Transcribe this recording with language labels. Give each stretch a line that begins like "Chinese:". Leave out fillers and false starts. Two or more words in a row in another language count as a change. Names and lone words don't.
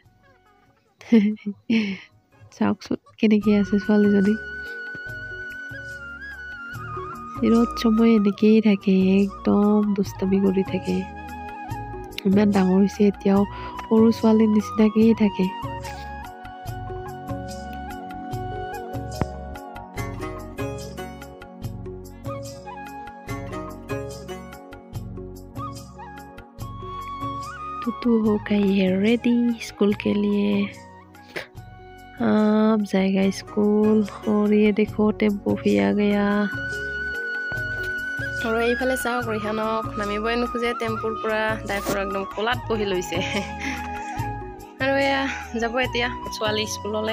Assamese: চাওকচোন কেনেকৈ আছে ছোৱালীজনী। চিৰত সময় এনেকেই থাকে, একদম দুষ্টামি কৰি থাকে। ইমান ডাঙৰ হৈছে এতিয়াও সৰু ছোৱালীৰ নিচিনাকেই থাকে।
Hindi: तुतु हो गई है
English: ready school
Hindi: के लिए। अब जाएगा स्कूल। और ये देखो टेम्पो भी आ गया।
Assamese: আৰু এইফালে চাওক, ৰিহানক নামিবই নোখোজে টেম্পুৰ পৰা, ড্ৰাইভাৰ একদম কোলাত বহি লৈছে। আৰু এয়া যাব এতিয়া ছোৱালী স্কুললৈ।